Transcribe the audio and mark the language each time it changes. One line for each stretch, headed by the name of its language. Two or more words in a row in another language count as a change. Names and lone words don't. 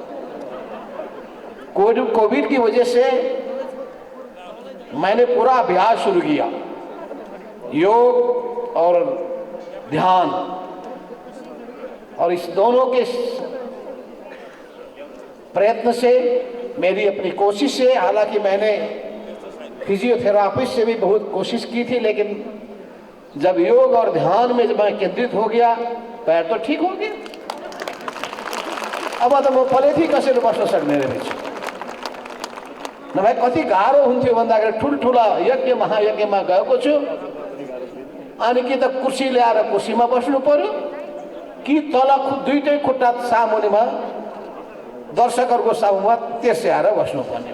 Hindi: कोविड की वजह से मैंने पूरा अभ्यास शुरू किया, योग और ध्यान, और इस दोनों के प्रयत्न से, मेरी अपनी कोशिश से, हालांकि मैंने फिजियोथेरापिस्ट से भी बहुत कोशिश की थी, लेकिन जब योग और ध्यान में जब मैं केंद्रित हो गया पैर तो ठीक हो गया।
Nepali: अब त म पलेथी कसरी बस्न सक्ने रहेछ। नभए कति गाह्रो हुन्थ्यो भन्दाखेरि ठुल्ठुला यज्ञ महायज्ञमा गएको छु, अनि कि त कुर्सी ल्याएर कुर्सीमा बस्नु पर्यो कि तल दुईटै खुट्टा सामुनेमा दर्शकहरूको सामुमा त्यसै आएर बस्नुपर्ने।